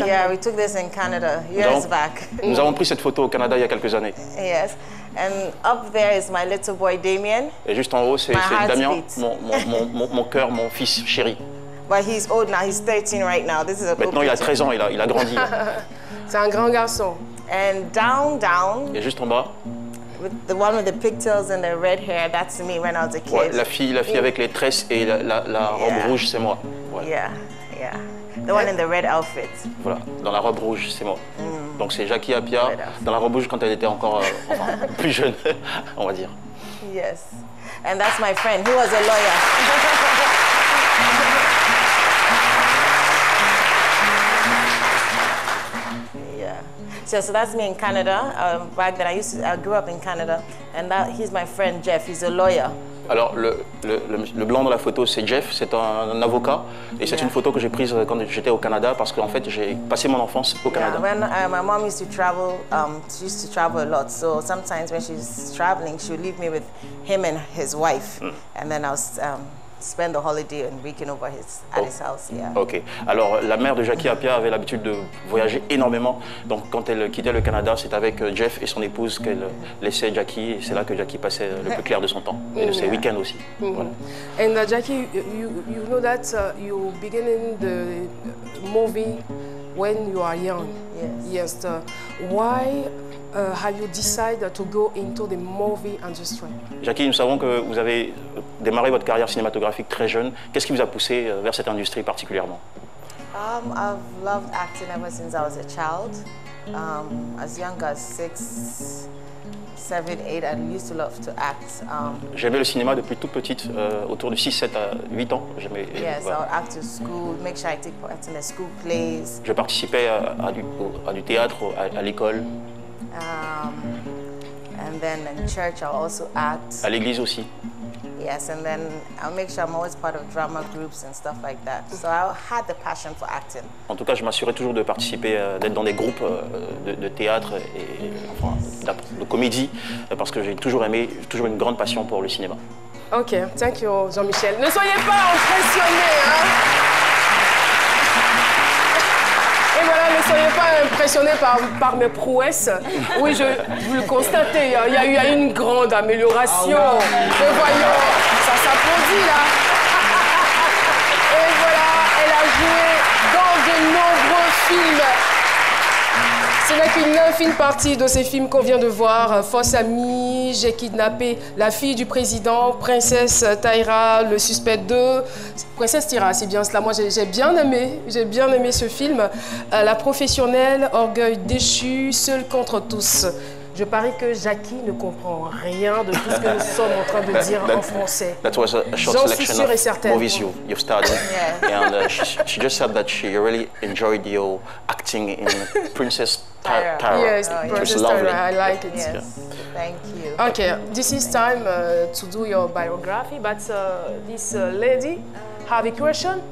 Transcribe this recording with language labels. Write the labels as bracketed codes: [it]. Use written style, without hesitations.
[en] Yeah, we took this in Canada years back. [fr] Nous avons pris cette photo au Canada il y a quelques années. [en] Yes. And up there is my little boy, Damien. [fr] Et juste en haut, c'est Damien, mon cœur, mon fils chéri. [en] But he's old now, he's 13 right now. This is a [fr] Maintenant, il a 13 ans, il a grandi. C'est un grand garçon. [en] And down. [fr] Et juste en bas. [en] The one with the pigtails and the red hair, that's me when I was a kid. [fr] Ouais, la fille avec les tresses et la robe rouge, c'est moi. Ouais. [en] Yeah. The one in the red outfit. [fr] Voilà, dans la robe rouge, c'est moi. Donc c'est Jackie Appiah dans la robe rouge quand elle était encore plus jeune, on va dire. [en] Yes. And that's my friend. He was a lawyer. So that's me in Canada. Back then, I grew up in Canada, and he's my friend Jeff. He's a lawyer. [fr] Alors le blanc dans la photo, c'est Jeff, c'est un avocat, et c'est une photo que j'ai prise quand j'étais au Canada parce qu'en fait j'ai passé mon enfance au Canada. [en] When my mom used to travel, she used to travel a lot. So sometimes when she's traveling, she would leave me with him and his wife, and then I was spend the holiday and weekend over at his house. Yeah. Ok. [fr] Alors la mère de Jackie Appiah avait l'habitude de voyager énormément. Donc quand elle quittait le Canada, c'est avec Jeff et son épouse qu'elle laissait Jackie. Et c'est là que Jackie passait le plus clair de son temps et de ses week-ends aussi. Voilà. [en] And Jackie, you know that you beginning the movie when you are young. Yes. Yes. Why have you decided to go into the movie industry? [fr] Jackie, nous savons que vous avez démarré votre carrière cinématographique très jeune. Qu'est-ce qui vous a poussé vers cette industrie particulièrement? [en] I've loved acting ever since I was a child. As young as 6, 7, 8, I used to love to act. [fr] J'aimais le cinéma depuis toute petite, autour de 6, 7 à 8 ans. [en] Yes, voilà. I would act to school, make sure I take part in the school plays. [fr] Je participais à du théâtre, à l'école. [en] And then in church I'll also act. [fr] À l'église aussi. [en] Yes, and then I'll make sure I'm always part of drama groups and stuff like that. So I had the passion for acting. [fr] En tout cas, je m'assurais toujours de participer, d'être dans des groupes de théâtre et enfin, de comédie, parce que j'ai toujours aimé, toujours une grande passion pour le cinéma. [en] Ok, thank you Jean-Michel. [fr] Ne soyez pas impressionnés, hein. Et voilà, ne soyez pas impressionnés par mes prouesses. Oui, vous le constatez, il y a eu une grande amélioration. Et voyons, ça s'applaudit là. Et voilà, elle a joué dans de nombreux films. Ce n'est qu'une infime partie de ces films qu'on vient de voir. Fausse amie, J'ai kidnappé la fille du président, Princesse Tyra, Le Suspect 2. Princesse Tyra, c'est bien cela. Moi, j'ai bien aimé ce film. La professionnelle, Orgueil déchu, Seul contre tous. Je parie que Jackie ne comprend rien de tout ce que nous sommes en train de dire en français. [en] That was a short selection of movies you've started. And she just said that she really enjoyed your acting in Princess Tyra. Yes, Princess Tyra, I like it. Yes, yeah. Thank you. Okay, this is time to do your biography, but this lady have a question?